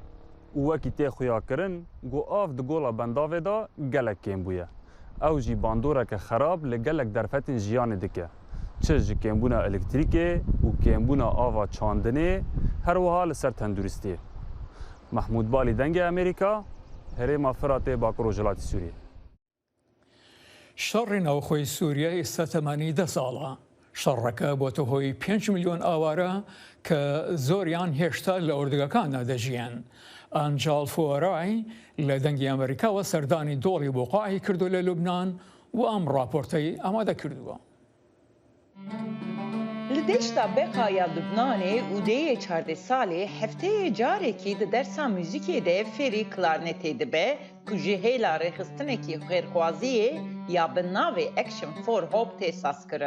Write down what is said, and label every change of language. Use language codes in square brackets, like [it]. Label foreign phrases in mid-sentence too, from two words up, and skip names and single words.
[ku] û wekî tê xuyakirin got av di gola bendavê da gelek kêm bûye. Ew jî bandoreke xerab li gelek derfetên jiyanê dike. Çi ji kêmbûna elektrîkê û kêmbûna ava çandinê her wiha li ser tenduristiyê. Mahmûd Balî dengê Amerîka, Herêma Firatê Bakur Rojhilatê Sûriyê. [ckb] شەڕی ناوخۆی سووریا ئێستا تەمانی 10 ساڵە. شەڕەکە بۆتە هۆی 5 ملیۆن ئاوارە کە زۆریان هێشتا لە ئوردگەکاندا دەژیان. ئەنجاڵ فۆرای لە دەنگی ئەمریکاوە سەردانی دۆڵی بۆقاعی کردو لە لوبنان و ئەم راپۆرتەی ئامادە کردووە. [ku] Li deşta Beqaya Lubnanê û deyê 14 salê hefteyê carekî di dersa muzîkê de fêrî klarnetê dibe ku ji hêla rêxistinekî xêrxwaziyê ya bi navê Action for Hope tê sazkirin.